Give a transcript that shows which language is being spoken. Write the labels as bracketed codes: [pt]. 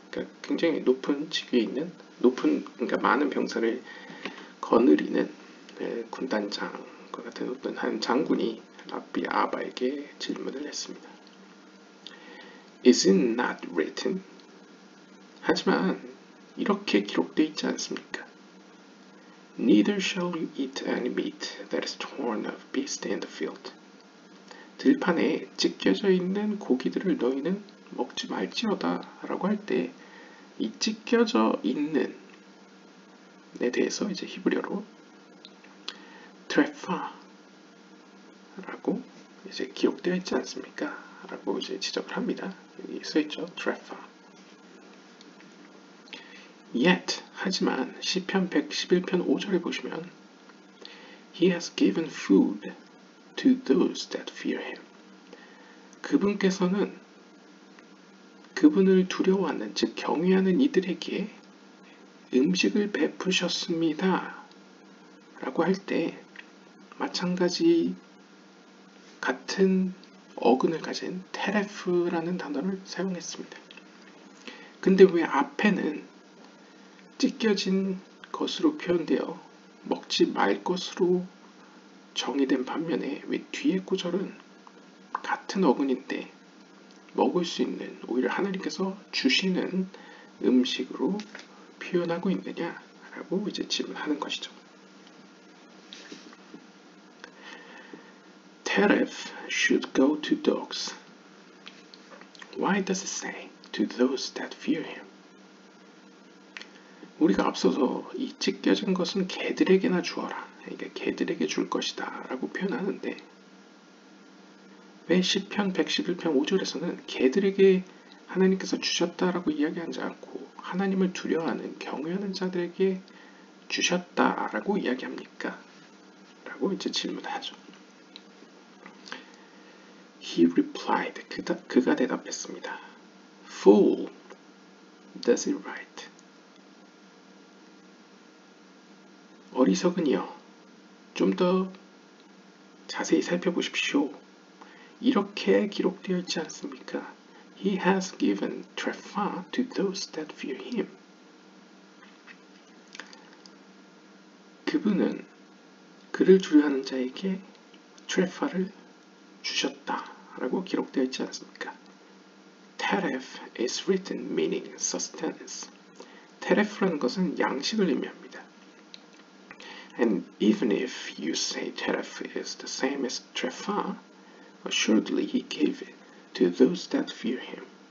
[ko] 그러니까 굉장히 높은 직위에 있는 그러니까 많은 병사를 거느리는 군단장과 같은 어떤 한 장군이 랍비 아바에게 질문을 했습니다. [en] Is it not written? [ko] 하지만 이렇게 기록되어 있지 않습니까? [en] Neither shall you eat any meat that is torn of beast in the field. [ko] 들판에 찢겨져 있는 고기들을 너희는 먹지 말지어다 라고 할 때 이 찢겨져 있는 에 대해서 이제 히브리어로 트레파 라고 이제 기록되어 있지 않습니까? 라고 이제 지적을 합니다. 여기 써있죠. 트레파. [en] Yet, [ko] 하지만 시편 111편 5절에 보시면 [en] He has given food to those that fear him. [ko] 그분께서는 그분을 두려워하는, 즉 경외하는 이들에게 음식을 베푸셨습니다. 라고 할 때 마찬가지 같은 어근을 가진 테레프라는 단어를 사용했습니다. 근데 왜 앞에는 찢겨진 것으로 표현되어 먹지 말 것으로 정의된 반면에 왜 뒤에 구절은 같은 어근인데 먹을 수 있는, 오히려 하나님께서 주시는 음식으로 표현하고 있느냐라고 이제 질문하는 것이죠. [en] Teref should go to dogs. Why does it say to those that fear him? [ko] 우리가 앞서서 이 찢겨진 것은 개들에게나 주어라. 그러니까 개들에게 줄 것이다 라고 표현하는데 왜 시편 111편 5절에서는 개들에게 하나님께서 주셨다라고 이야기하지 않고 하나님을 두려워하는 경외하는 자들에게 주셨다라고 이야기합니까? 라고 이제 질문하죠. [en] He replied. [ko] 그가 대답했습니다. [en] Fool, does it right? [ko] 어리석은이여, 좀 더 자세히 살펴보십시오. 이렇게 기록되어 있지 않습니까? [en] He has given trefa to those that fear him. [ko] 그분은 그를 두려워하는 자에게 트레파를 주셨다라고 기록되어 있지 않습니까? [en] Teref is written meaning sustenance. [ko] 테레프라는 것은 양식을 의미합니다. [en] And even if you say teref is the same as trefa, assuredly he gave it to those that fear him.